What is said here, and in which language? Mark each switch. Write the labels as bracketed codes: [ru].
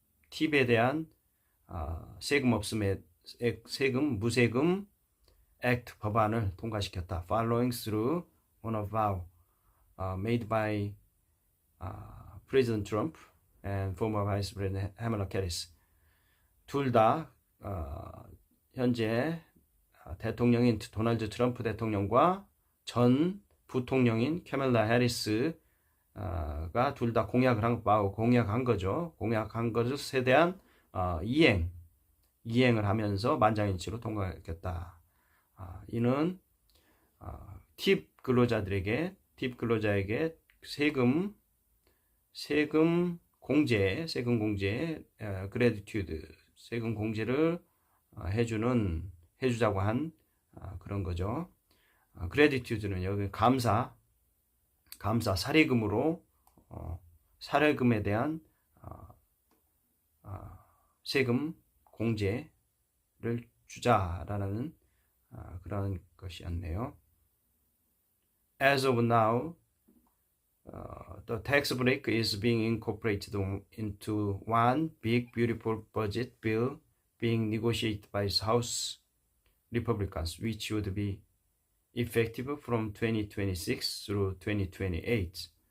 [ko] 팁에 대한 세금 없음의 무세금 액트 법안을 통과시켰다. [en] Following through on a vow made by President Trump and former Vice President Kamala Harris. [ko] 둘 다 현재 대통령인 도널드 트럼프 대통령과 전 부통령인 캐멀라 해리스가 둘 다 공약한 거죠. 공약한 것에 대한 이행을 하면서 만장일치로 통과했겠다. 이는 팁 근로자에게 세금 공제, 그래디튜드, 세금 공제를 해주자고 한 그런 거죠. 그래디튜드는 여기 감사 사례금에 대한 세금 공제를 주자라는 그런 것이었네요. [en] As of now, the tax break is being incorporated into one big beautiful budget bill being negotiated by House Republicans, which would be effective from 2026 through 2028.